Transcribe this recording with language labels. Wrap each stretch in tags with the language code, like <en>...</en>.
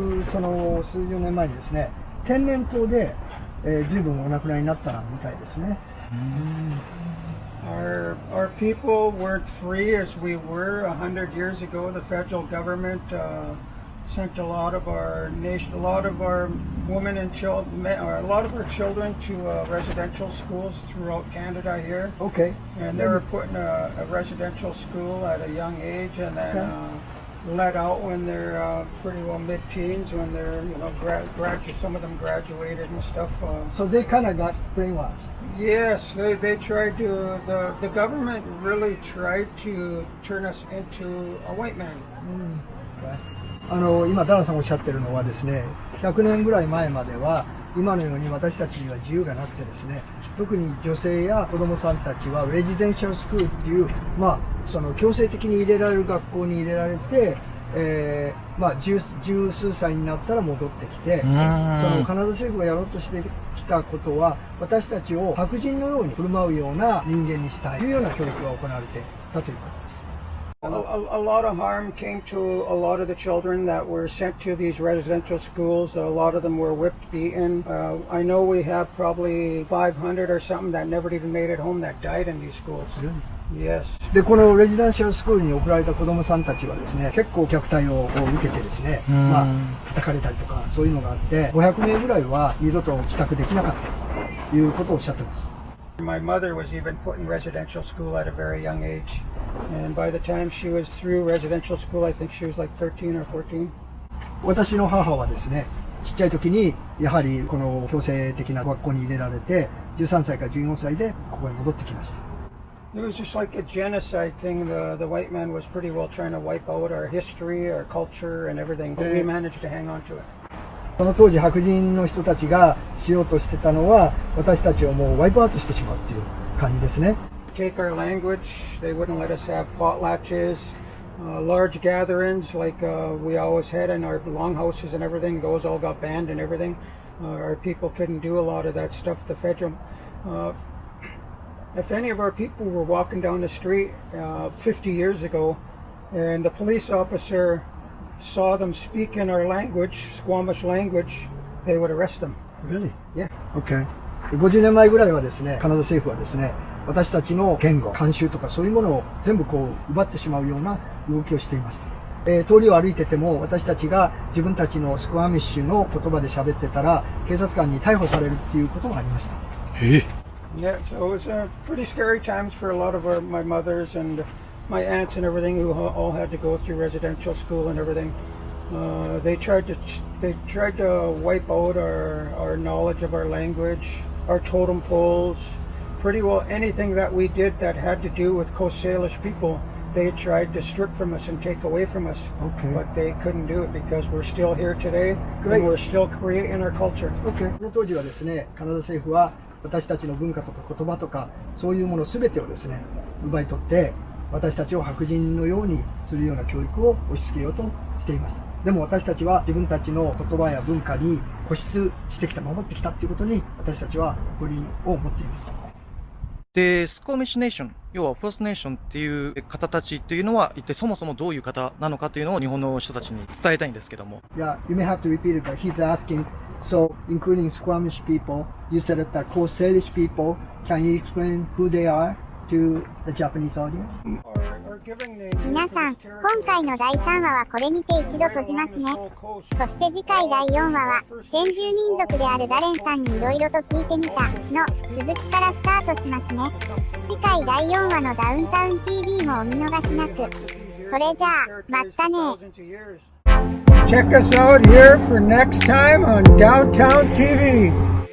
<ja>その数十年前にですね、天然痘で、随分お亡くなりになったみたいですね。</ja> <en>Our people weren't free as we were 100 years ago. The federal government sent a lot of our nation, a lot of our women and children, a lot of our children to residential schools throughout Canada here. Okay. And they were put in a residential school at a young age, and then let out when they're pretty well mid-teens, when they're some of them graduated and stuff. So they kind of got brainwashed. Yes, they tried to. The government really tried to turn us into a white man.</en> <ja>今ダラさんおっしゃってるのはですね、100年ぐらい前までは今のように私たちには自由がなくてですね、特に女性や子供さんたちはレジデンシャルスクールっていう、その強制的に入れられる学校に入れられて、十数歳になったら戻ってきて、そのカナダ政府がやろうとしてきたことは、私たちを白人のように振る舞うような人間にしたいというような教育が行われていたということです。</ja> <en>A lot of harm came to a lot of the children that were sent to these residential schools. A lot of them were whipped, beaten. I know we have probably 500 or something that never even made it home that died in these schools. Yes.</en> <ja>で、このレジデンシャルスクールに送られた子供さんたちはですね、結構虐待を受けてですね、叩かれたりとかそういうのがあって、500名ぐらいは二度と帰宅できなかったということをおっしゃってます。</ja> <en>My mother was even put in residential school at a very young age, and by the time she was through residential school, I think she was like 13 or 14.</en> <ja>私の母はですね、ちっちゃい時にやはりこの強制的な学校に入れられて、13歳から14歳でここに戻ってきました。</ja> <en>It was just like a genocide thing. The white man was pretty well trying to wipe out our history, our culture, and everything, but we managed to hang on to it.</en> <ja>その当時白人の人たちがしようとしてたのは、私たちをもうワイプアウトしてしまうっていう感じですね。</ja> <en>Take our language. They wouldn't let us have potlatches, large gatherings like we always had in our longhouses and everything. Those all got banned and everything. Our people couldn't do a lot of that stuff. The federal, if any of our people were walking down the street 50 years ago, and the police officer saw them speak in our language, Squamish language, they would arrest them. Really? Yeah. Okay.</en> <ja>50年前ぐらいはですね、カナダ政府はですね、私たちの言語、慣習とかそういうものを全部奪ってしまうような動きをしていました。通りを歩いてても私たちが自分たちのスクワミッシュの言葉で喋ってたら警察官に逮捕されるっていうこともありました。</ja> <en>Yeah, so it was pretty scary times for a lot of my mothers and my aunts and everything who all had to go through residential school and everything. They tried to wipe out our knowledge of our language, our totem poles, pretty well anything that we did that had to do with Coast Salish people. They tried to strip from us and take away from us, but they couldn't do it because we're still here today and we're still creating our culture.</en> <ja>この当時はですね、カナダ政府は私たちの文化とか言葉とかそういうもの全てをですね、奪い取って私たちを白人のようにするような教育を押し付けようとしていました。でも私たちは自分たちの言葉や文化に固執してきた、守ってきたということに私たちは誇りを持っています。で、スコーミッシュネーション、要はファーストネーションっていう方たちっていうのは一体そもそもどういう方なのかというのを日本の人たちに伝えたいんですけども。</ja> <en>Yeah, you may have to repeat it, but he's asking, so including Squamish people, you said that the Coast Salish people, can you explain who they are to the Japanese audience?</en> <ja>皆さん、今回の第3話はこれにて一度閉じますね。そして次回第4話は、先住民族であるダレンさんに色々と聞いてみたの続きからスタートしますね。次回第4話のダウンタウン TV もお見逃しなく。それじゃあ、またね。</ja> <en>Check us out here for next time on Downtown TV.</en>